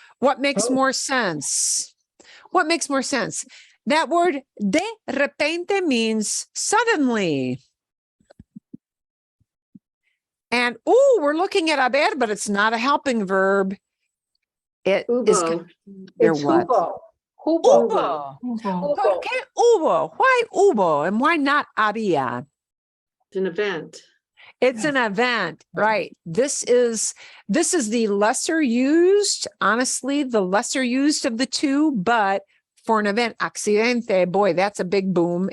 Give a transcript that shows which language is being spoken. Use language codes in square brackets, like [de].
[en] What makes more sense? What makes more sense? That word de repente means suddenly. And, we're looking at haber, but it's not a helping verb. It is. It's what? [es] hubo. Hubo. Hubo. ¿Por qué hubo? [en] Why hubo? And why not había? It's an event. It's an event, right? This is the lesser used, honestly, the lesser used of the two, but for an event, accidente, boy, that's a big boom.